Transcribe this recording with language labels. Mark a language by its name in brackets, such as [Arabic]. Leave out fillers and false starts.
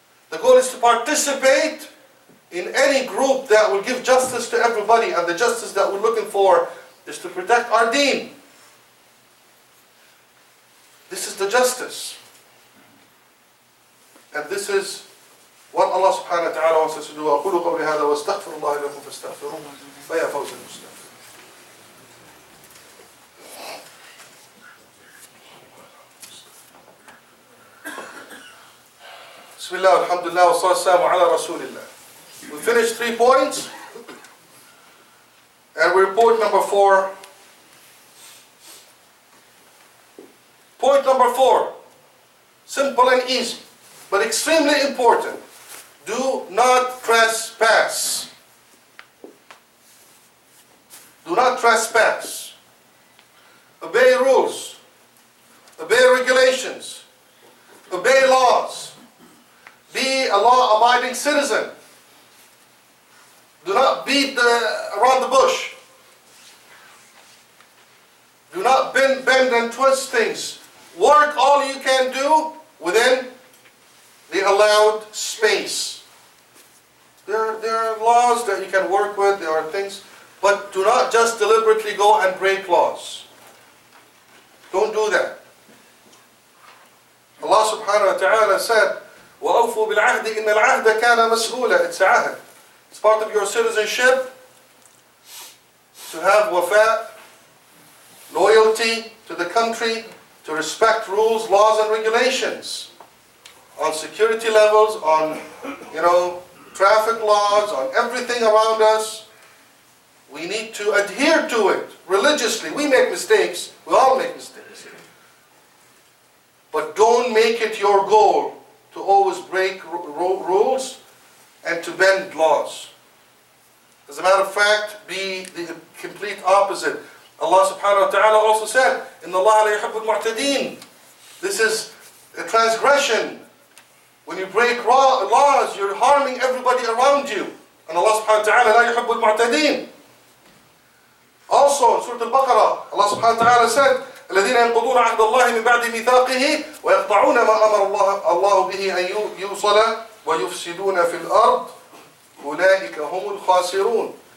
[English] The goal is to participate in any group that will give justice to everybody, and the justice that we're looking for is to protect our deen. This is the justice. And this is what Allah subhanahu wa ta'ala wants us to do. [Arabic] أقول قولي هذا واستغفر الله لكم فاستغفروه فيا فوز المستغفر. بسم الله والحمد لله والصلاة والسلام على رسول الله. [English] We finished 3 points, and we report number 4. Point number 4, simple and easy, but extremely important. Do not trespass. Do not trespass. Obey rules. Obey regulations. Obey laws. Be a law-abiding citizen. Do not beat around the bush. Do not bend and twist things. Work all you can do within the allowed space. There are laws that you can work with, there are things, but do not just deliberately go and break laws. Don't do that. Allah subhanahu wa ta'ala said, [Arabic] وَأَوْفُوا بِالْعَهْدِ إِنَّ الْعَهْدَ كَانَ مَسْئُولًا. [English] It's ahd. It's part of your citizenship to have wafa, loyalty to the country, to respect rules, laws, and regulations. On security levels, on, traffic laws, on everything around us. We need to adhere to it religiously. We make mistakes. We all make mistakes. But don't make it your goal to always break rules and to bend laws. As a matter of fact, be the complete opposite. Allah subhanahu wa ta'ala also said, [Arabic] إِنَّ اللَّهَ لَا يُحِبُّ الْمُعْتَدِينَ. [English] This is a transgression. When you break laws, you're harming everybody around you. And Allah subhanahu wa ta'ala [Arabic] لَا يُحِبُّ الْمُعْتَدِينَ. [English] Also in Surah Al-Baqarah, Allah subhanahu wa ta'ala said, [Arabic] الَّذِينَ يَنْقُضُونَ عَهْدَ اللَّهِ مِنْ بَعْدِ مِيثَاقِهِ وَيَقْطَعُونَ مَا أَمَرَ اللَّهُ بِهِ أَنْ يُوصَلَ وَيُفْسِدُونَ فِي الْأَرْضِ أُولَٰئِكَ هُمُ الْخَاسِرُونَ.